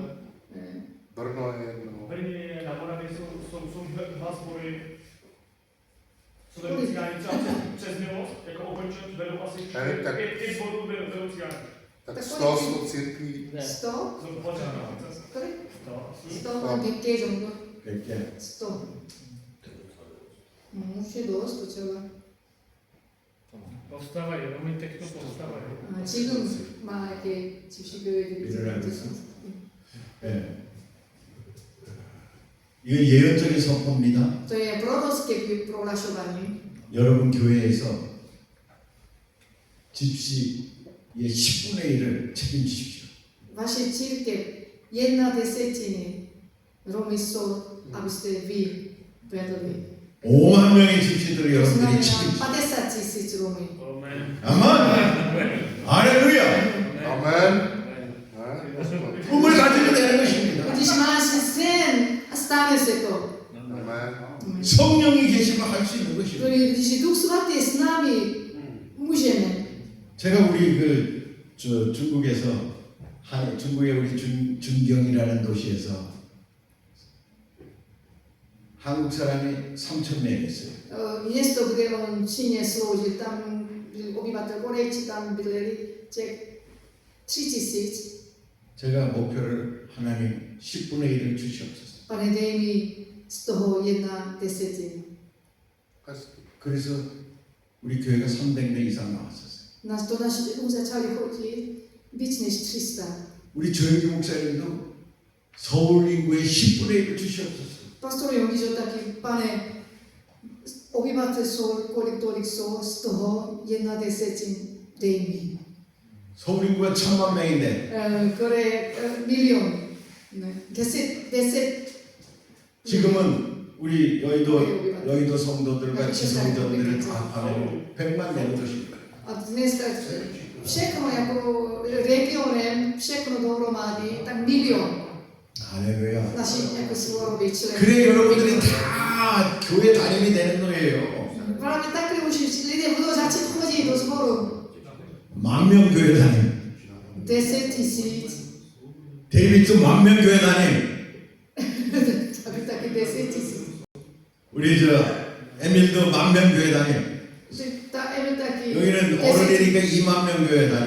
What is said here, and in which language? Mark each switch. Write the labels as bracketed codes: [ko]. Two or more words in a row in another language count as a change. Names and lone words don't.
[cs] Brno je jedno. V Brně je, na Moravě jsou dva sbory. Co vedou cigáni třeba přes milost, jako okončen, vedou asi tak- 5 sborů vedou cigáni. Tak 100 církví. 100? Jsou počátá. Kolik? 100. 100? [ko] 한 100개 정도? 100개. 100. 혹시 넣었어 제가? [cs] Povstávají, Romy teď to povstávají. [ko] 지금 막 이렇게 집시교회들이 일어나고 있어? 예. 이거 예언적인 선포입니다. [cs] To je prorocké prohlašovanie. [ko] 여러분 교회에서 집시의 10분의 1을 책임지십시오. [cs] Vaše církev 1/10 Romy sú, aby ste vy vedli. [ko] 5만 명의 집시들을 [cs] To [ko] 여러분들이 [cs] znamená [ko] 책임지십시오. [cs] 50 000 Romy. Amen. [ko] 아멘. 할렐루야. [cs] Amen. [ko] 꿈을 가지면 되는 것입니다. [cs] Když máš sen, stane se to. Amen. [ko] 성령이 계시면 할 수 있는 것입니다. [cs] Když Duch Svatý s námi, můžeme. [ko] 제가 우리 중국에서 중국의 우리 준경이라는 도시에서 한국 사람이 3,000명 있어요. [cs] Město, kde on Číně sloužil, tam byl obyvatel Korejci, tam bydleli Čech 3 000. [ko] 제가 목표를 하나님 10분의 1을 주시옵소서. [cs] Pane, dej mi z toho 1/10. Hezky. [ko] 그래서 우리 교회가 300명 이상 나왔었어요. [cs] Nás do naší domů začali chodit víc než 300. [ko] 우리 조영기 목사님도 서울 인구의 10분의 1을 주시옵소서. [cs] Pastor Jongižo taky, pane, obyvatel jsou, kolik tolik jsou, z toho 1/10 dej mi. [ko] 서울 인구가 1,000만 명인데 [cs] Kore milion. 10. [ko] 지금은 우리 여의도 성도들과 지성전들을 다 합하면 100만 되는 것입니다. [cs] A dneska všechno jako regionem, všechno dohromady, tak milion [ko] 할렐루야. [cs] našich jako sborových členů. [ko] 그래 여러분들이 다 교회 다님이 되는 거예요. [cs] Právě takhle už lidé budou začít chodit do sboru. [ko] 만명 교회 다님. [cs] 10 000, [ko] 데이비도 만명 교회 다님. [cs] taky 10 000. [ko] 우리 저 에밀도 만명 교회 다님. [cs] Ta Emil taky. [ko] 여기는 어른이니까 2만 명 교회 다님.